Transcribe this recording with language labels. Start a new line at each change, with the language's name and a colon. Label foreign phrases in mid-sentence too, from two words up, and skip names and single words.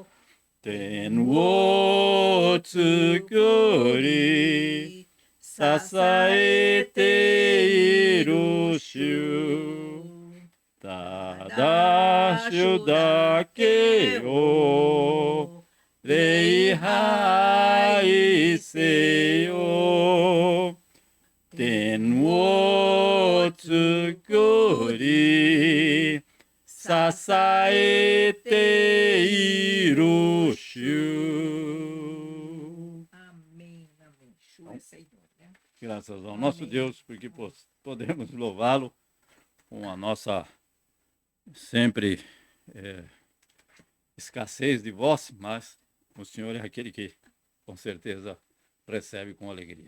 Japanese: 天を作り支えている主、ただ主だけを礼拝せよ。天を作り支えている主.
Portuguese: Amém, amém. Chu é Senhor, né? Graças ao nosso Deus, porque podemos louvá-lo com a nossa sempre escassez de voz, mas o Senhor é aquele que com certeza recebe com alegria.